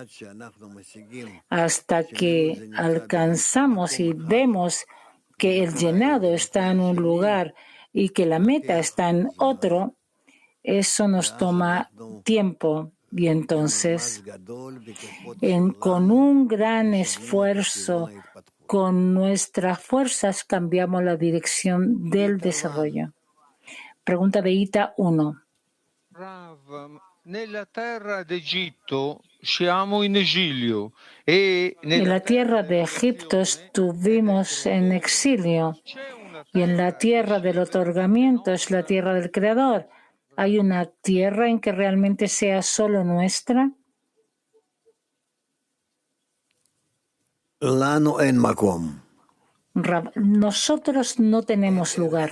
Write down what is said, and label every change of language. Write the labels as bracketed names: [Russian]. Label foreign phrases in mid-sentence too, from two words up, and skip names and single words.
[Spanish] Hasta que alcanzamos y vemos que el llenado está en un lugar y que la meta está en otro, eso nos toma tiempo. Y entonces, con un gran esfuerzo, con nuestras fuerzas, cambiamos la dirección del desarrollo. Pregunta de Ita 1. [Italian] Nella terra d'Egitto siamo in esilio [Spanish] En la tierra de Egipto estuvimos en exilio y en la tierra del otorgamiento es la tierra del Creador. ¿Hay una tierra en que realmente sea solo nuestra? Nosotros no tenemos lugar.